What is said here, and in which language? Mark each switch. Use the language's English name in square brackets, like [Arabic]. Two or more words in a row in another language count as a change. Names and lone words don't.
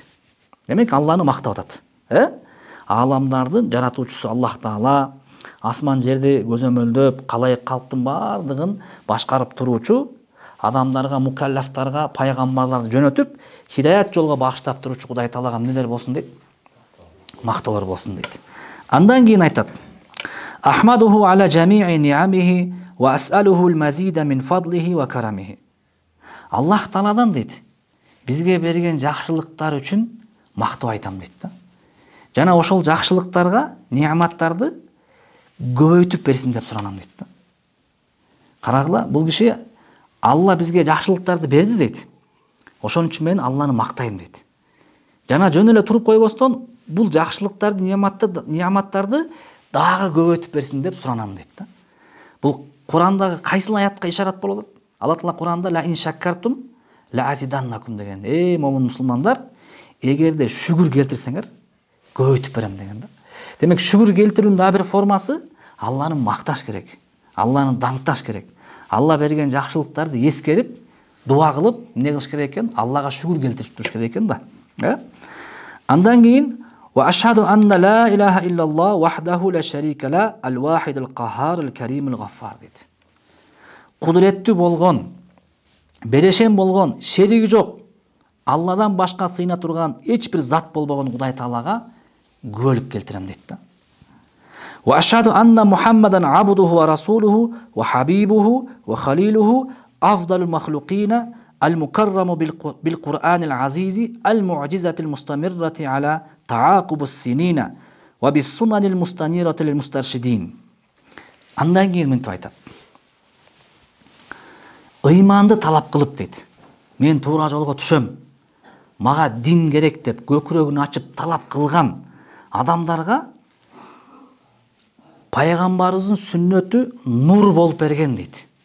[Kyrgyz] Демек, Алланы мактап атат. Аламдардын жаратуучусу Аллах Таала, асман жерди көзөмөлдөп, калай калктын баардыгын башкарып туруучу, адамдарга, мукаллафтарга пайгамбарларды жөнөтүп, хидаят жолго багыштап туруучу Кудай Таалага эмнелер болсун дейт? Мактоолор болсун дейт. Андан кийин айтат: [Arabic] أحمده على جميع نعمه وأسأله المزيد من فضله وكرمه. [Kyrgyz] Аллах Тааладан дейт, бизге берген жакшылыктар үчүн мактоо айтам дейт да. Жана ошол жакшылыктарга, неаматтарды көбөйтүп берсин деп суранам дейт да. Карагыла, бул киши Алла бизге жакшылыктарды берди дейт. Ошон үчүн мен Алланы мактайм дейт. Жана жөн эле туруп койбостон, бул жакшылыктарды, неаматтарды дагы көбөйтүп берсин деп суранам дейт да. Бул Курандагы кайсыл аятка ишарат болот? Алла Таала Куранда [Arabic] لئن شكرتم لأزيدنكم деген. [Kyrgyz] Момун мусулмандар, эгерде шүгүр келтирсеңер, көбөйтүп берем деген да. Демек, шүгүр келтирүүнүн дагы бир формасы Алланы макташ керек. Алланы даңкташ керек. Алла берген жакшылыктарды эскерип, дуа кылып, эмне кылыш керек экен? Аллага шүгүр келтирип туруш керек экен да. Андан кийин [Arabic] وأشهد أن لا إله إلا الله وحده لا شريك له الواحد القهار الكريم الغفار дейт. [Kyrgyz] Кудуреттүү болгон, берешен болгон, шериги жок, Алладан башка сыйына турган эч бир зат болбогон Кудай Таалага күбөлүк келтирем дейт да. [Arabic] وأشهد أن محمدا عبده ورسوله وحبيبه وخليله أفضل المخلوقين المكرم بالقرآن العزيز المعجزة المستمرة على تعاقب السنين وبالسنن المستنيرة للمسترشدين. [Kyrgyz] Андан кийин мынтип айтат. Ыйманды талап кылып дейт. Мен туура жолго түшөм. Мага дин керек деп көкүрөгүн ачып талап кылган адамдарга пайгамбарыбыздын сүннөтү нур болуп берген дейт.